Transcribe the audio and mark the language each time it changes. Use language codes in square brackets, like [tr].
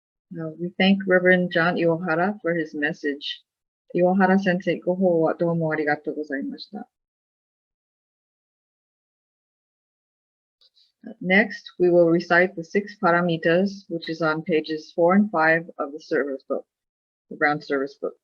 [en] We thank Reverend John Iwohara for his message. [ja] Iwohara Sensei, ご法話どうもありがとうございました。 [en] Next, we will recite the 6 Paramitas, which is on pages 4 and 5 of the service book, the Brown Service Book.